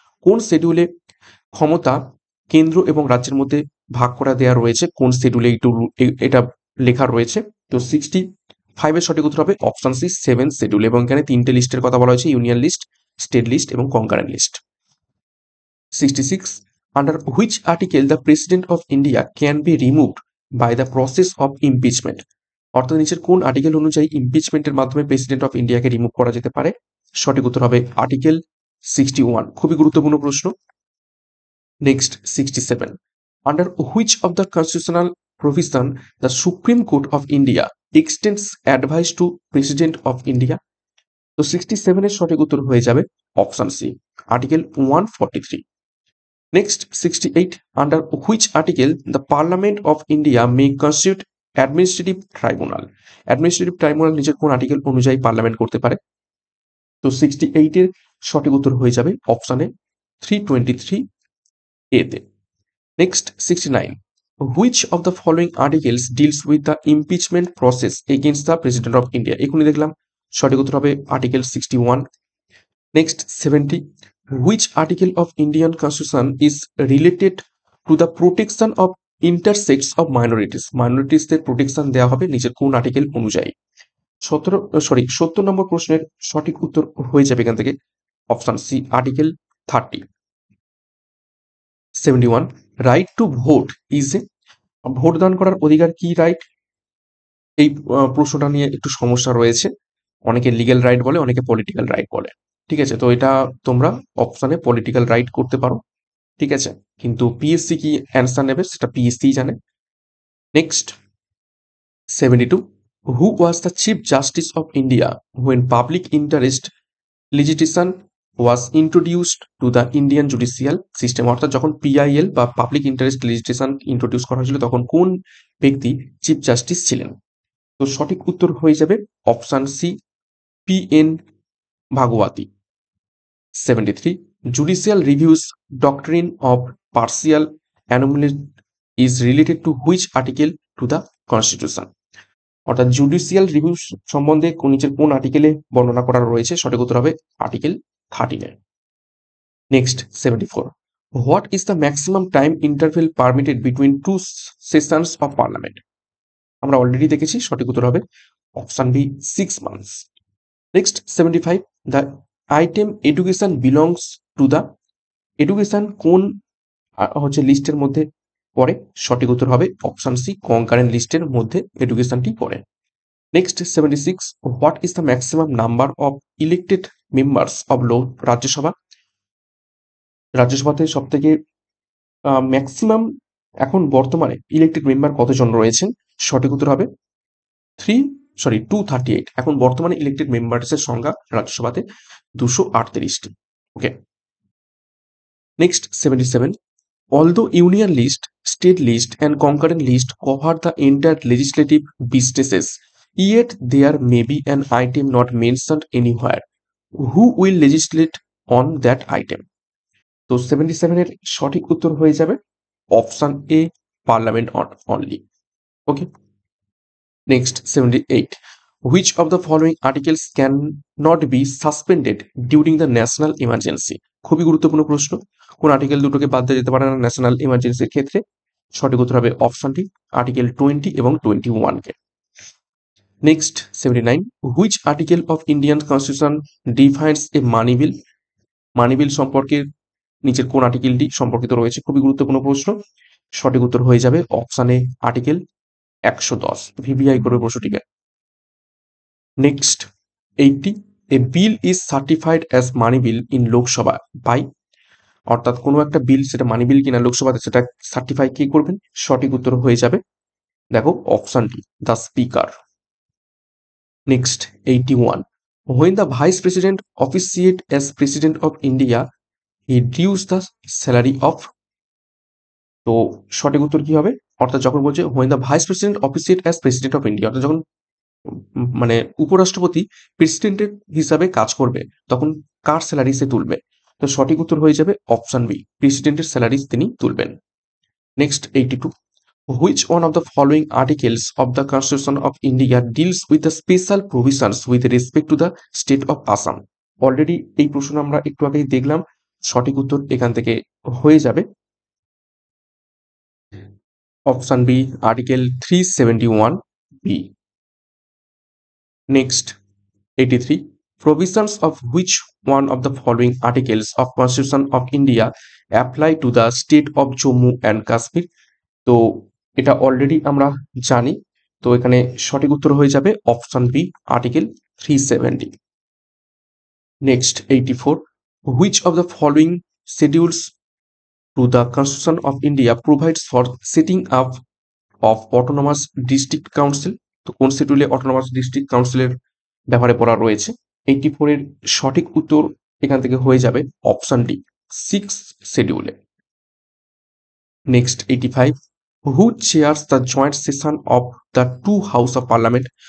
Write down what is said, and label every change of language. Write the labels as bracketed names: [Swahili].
[Bangla] কোন শিডিউলে ক্ষমতা কেন্দ্র এবং রাজ্যের মধ্যে ভাগ করা দেওয়া রয়েছে? কোন শিডিউলে এটা লেখা রয়েছে? তো 65 এর সঠিক উত্তর হবে অপশন সি, 7 শিডিউল, এবং এখানে তিনটে লিস্টের কথা বলা হয়েছে, ইউনিয়ন লিস্ট, স্টেট লিস্ট এবং concurrent list. [English] 66, under which article the president of India can be removed by the process of impeachment। [Bangla] অর্থাৎ নিচের কোন আর্টিকেল অনুযায়ী ইমপিচমেন্টের মাধ্যমে প্রেসিডেন্ট অফ ইন্ডিয়াকে রিমুভ করা যেতে পারে? সঠিক উত্তর হবে আর্টিকেল 61, খুবই গুরুত্বপূর্ণ প্রশ্ন। [English] Next 67, under which of the constitutional provision the Supreme Court of India extends advice to President of India। [Bangla] তো 67 এর সঠিক উত্তর হয়ে যাবে option C, article 143। [English] Next 68, under which article the Parliament of India may constitute administrative tribunal। [Bangla] Administrative tribunal নিচের কোন article অনুযায়ী parliament করতে পারে? তো 68 এর সঠিক উত্তর হয়ে যাবে অপশনে 323 এ তে। [English] Next 69, which of the following articles deals with the impeachment process against the president of India। [Bangla] এখনই দেখলাম, সঠিক উত্তর হবে article 61। [English] Next 70, which article of Indian Constitution is related to the protection of intersects of minorities। [Bangla] মাইনরিটিসদের protection দেওয়া হবে নিচের কোন article অনুযায়ী? 70 নম্বর প্রশ্নের সঠিক উত্তর হয়ে যাবে এখান থেকে option C, article 30। 71, [English] Right to vote is A. [Bangla] Vote দান করার অধিকার কি রাইট? এই প্রশ্নটা নিয়ে একটু সমস্যা রয়েছে, অনেকে লিগ্যাল রাইট বলে, অনেকে পলিটিক্যাল রাইট বলে। ঠিক আছে, তো এটা তোমরা অপশনে পলিটিক্যাল রাইট করতে পারো, ঠিক আছে, কিন্তু পিএসসি কি অ্যান্সার নেবে সেটা পিএসসি জানে। [English] Next 72, who was the chief justice of India when public interest litigation was introduced to the Indian judicial system. [Bangla] অর্থাৎ যখন পিআইএল বা পাবলিক ইন্টারেস্ট লিজিটিশন ইন্ট্রোডিউস করা হয়েছিল তখন কোন ব্যক্তি চিফ জাস্টিস ছিলেন? তো সঠিক উত্তর হয়ে যাবে option C, পি.এন. Bhagavati. [English] 73, judicial reviews doctrine of partial annulment is related to which article to the constitution। [Bangla] অর্থাৎ জুডিশিয়াল রিভিউ সম্বন্ধে নিচের কোন আর্টিকেলে বর্ণনা করা রয়েছে? সঠিক উত্তর হবে article 13। [English] Next 74, what is the maximum time interval permitted between two sessions of parliament? [Bangla] আমরা অলরেডি দেখেছি, সঠিক উত্তর হবে option B, 6 months। Next 75, [English] the item education belongs to the education [Bangla] কোন হচ্ছে লিস্টের মধ্যে পড়ে? সঠিক উত্তর হবে অপশন সি, কনকারেন্ট লিস্টের মধ্যে এডুকেশনটি পড়ে। [English] Next 76, what is the maximum number of elected members of Rajya Sabha? [Bangla] রাজ্যসভাতে সব থেকে ম্যাক্সিমাম এখন বর্তমানে ইলেক্টেড মেম্বার কতজন রয়েছেন? সঠিক উত্তর হবে 238। এখন বর্তমানে ইলেক্টেড মেম্বার্সের সংখ্যা রাজ্যসভাতে 238টি। [English] Okay, next 77, although union list, state list and concurrent list cover the entire legislative businesses, yet there may be an item not mentioned anywhere. Who will legislate on that item? [Bangla] তো 77 এর সঠিক উত্তর হয়ে যাবে option A, parliament only. [English] Okay, next 78, which of the following articles can not be suspended during the national emergency? [Bangla] খুবই গুরুত্বপূর্ণ প্রশ্ন। কোন আর্টিকেল দুটোকে বাদ দেওয়া যেতে পারে না ন্যাশনাল ইমার্জেন্সির ক্ষেত্রে? সঠিক উত্তর হবে অপশনটি আর্টিকেল 20 এবং 21 কে। [English] Next 79, which article of Indian constitution defines a money bill? [Bangla] মানি বিল সম্পর্কে নিচের কোন আর্টিকেলটি সম্পর্কিত রয়েছে? খুবই গুরুত্বপূর্ণ প্রশ্ন। সঠিক উত্তর হয়ে যাবে অপশন এ, আর্টিকেল 110। ভিভিআই করবে প্রশ্নটিকে। Next 80, [English] a bill is certified as money bill in Lok Sabha by, [Bangla] অর্থাৎ কোনো একটা বিল সেটা মানি বিল কিনা লোকসভাতে সেটা সার্টিফাই কে করবেন? সঠিক উত্তর হয়ে যাবে দেখো অপশনটি, the speaker. [English] next 81, when the vice president officiate as president of India, he dues the salary of, [Bangla] তো সঠিক উত্তর কি হবে? অর্থাৎ যখন বলছে [English] when the vice president officiate as president of India, [Bangla] অর্থাৎ যখন মানে উপরাষ্ট্রপতি প্রেসিডেন্টের হিসাবে কাজ করবে তখন কার স্যালারি সে তুলবে? তো সঠিক উত্তর হয়ে যাবে অপশন বি, প্রেসিডেন্টের স্যালারি তিনি তুলবেন। [English] Next 82, which one of the following articles of the Constitution of India deals with the special provisions with respect to the state of Assam? [Bangla] Already এই প্রশ্ন আমরা একটু আগেই দেখলাম। সঠিক উত্তর এখান থেকে হয়ে যাবে option B, article 371 B. [English] Next 83, provisions of which one of the following articles of Constitution of India apply to the state of Jammu and Kashmir? [Bangla] তো এটা অলরেডি আমরা জানি, তো এখানে সঠিক উত্তর হয়ে যাবে option B, article 370। [English] Next 84, which of the following schedules to the Constitution of India provides for setting up of autonomous district council? [Bangla] তো কোন শিডিউলে অটোনমাস ডিস্ট্রিক্ট কাউন্সিলের ব্যাপারে পড়া রয়েছে? 84 এর সঠিক উত্তর এখান থেকে হয়ে যাবে option D, 6 শিডিউলে। [English] Next 85, who chairs the joint session of the two house of parliament?